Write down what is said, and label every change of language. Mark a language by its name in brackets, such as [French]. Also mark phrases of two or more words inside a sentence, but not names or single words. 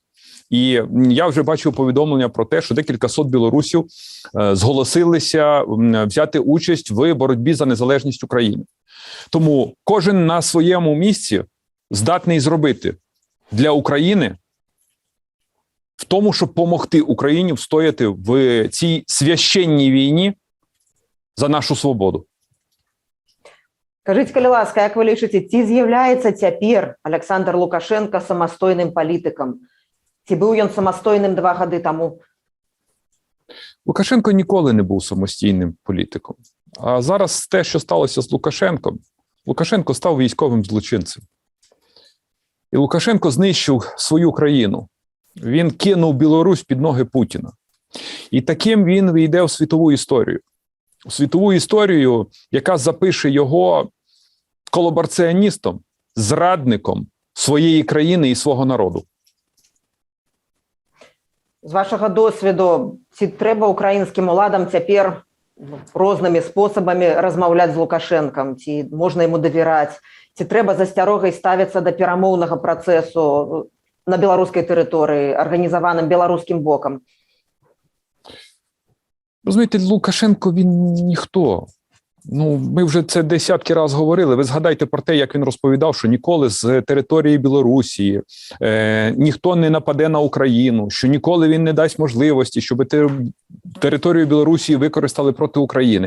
[Ukrainian] І я вже бачив повідомлення про те, що декілька сот білорусів зголосилися взяти участь в боротьбі за незалежність України. Тому кожен на своєму місці здатний зробити для України в тому, щоб допомогти Україні встояти в цій священній війні за нашу свободу. [Belarusian] Скажите, калі ласка, як ви лічыце, ці з'яўляецца цяпер Александр Лукашенко самастойным палітыкам? Ці быў ён самастойным 2 гады таму? [Ukrainian] Лукашенко ніколи не був самостійним політиком. А зараз те, що сталося з Лукашенком, Лукашенко став військовим злочинцем. І Лукашенко знищив свою країну. Він кинув Білорусь під ноги Путіна. І таким він війде в світову історію. У світову історію, яка запише його колабораціоністом, зрадником своєї країни і свого народу. З вашого досвіду, [Belarusian] ці трэба українським уладам цяпер рознымі спосабамі размаўляць з Лукашенком? Ці можна йому давіраць? Ці трэба з асцярогай ставіцца да перамоўнага працэсу на беларускай тэрыторыі, арганізаваным беларускім бокам? [Ukrainian] Розумієте, Лукашенко, він ніхто. Ми вже це десятки разів говорили. Ви згадайте про те, як він розповідав, що ніколи з території Білорусі ніхто не нападе на Україну, що ніколи він не дасть можливості, щоб територію Білорусі використали проти України.